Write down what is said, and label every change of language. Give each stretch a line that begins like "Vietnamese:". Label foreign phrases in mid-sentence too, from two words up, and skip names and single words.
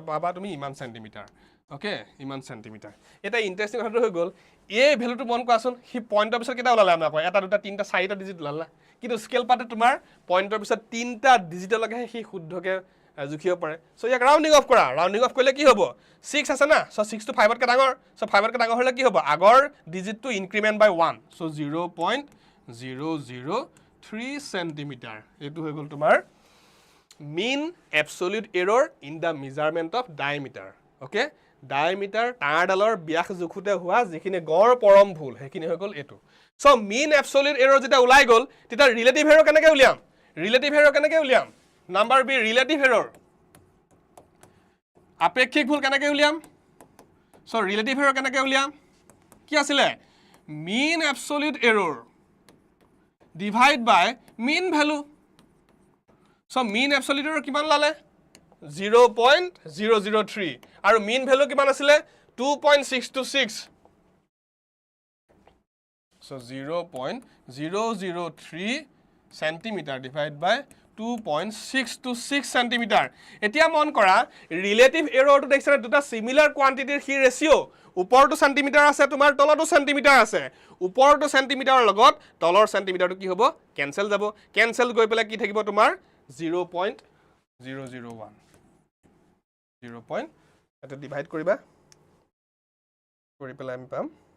Assamese: পাবা তুমি ইমান সেন্টিমিটাৰ ওকে ইমান সেন্টিমিটাৰ এটা ইন্টারেস্টিং কথাটো হৈ গল এই ভ্যালুটো মন কৰাচোন হি পয়েন্টৰ পিছত কেটা ওলালে আমাৰ এটা দুটা তিনটা চাৰিটা ডিজিট ওলালা কিন্তু স্কেল পাতে তোমাৰ পয়েন্টৰ পিছত তিনটা ডিজিটলৈকে হি শুদ্ধকে জুখিব পাৰে সো ইয়াক
English: rounding off
Assamese: কৰা
English: rounding off
Assamese: কৰিলে কি হ'ব 6 আছে না সো 6 টো 5 তকৈ ডাঙৰ সো 5 তকৈ ডাঙৰ হলে কি হ'ব আগৰ ডিজিটটো
English: increment by 1
Assamese: সো 0.003 সেন্টিমিটাৰ এটো হৈ গল তোমাৰ
English: mean absolute error in the measurement of diameter okay diameter
Assamese: তাঁৰডালৰ ব্যাস জুখুতে হোৱা যিখিনি গড় পৰম ভুল হেখিনি হৈ গল এটো সো
English: mean absolute error
Assamese: যেটা ওলাই গল তেটা
English: relative error
Assamese: কেনেকৈ উলিয়াম
English: number b relative error
Assamese: আপেক্ষিক ভুল কেনেকৈ উলিয়াম সো
English: relative error
Assamese: কেনেকৈ উলিয়াম কি আছিল
English: mean absolute error divide by mean value So mean absolute error
Assamese: কিমান লালে
English: 0.003 আৰু mean value
Assamese: কিমান আছিল
English: 2.626 So 0.003 centimeter divide by 2.626
Assamese: centimeter এতিয়া মন কৰা
English: relative error
Assamese: দেখিছা দুটা
English: similar quantity
Assamese: হি ৰেশিও ওপৰটো সেন্টিমিটাৰ আছে তোমাৰ তলটো সেন্টিমিটাৰ আছে ওপৰটো সেন্টিমিটাৰৰ লগত তলৰ সেন্টিমিটাৰটো কি হ'ব কেনসেল যাব কেনসেল গৈ পেলাই কি থাকিব তোমাৰ 0.001 এটা ডিভাইড কৰিবা কৰি পেলাই আমি পাম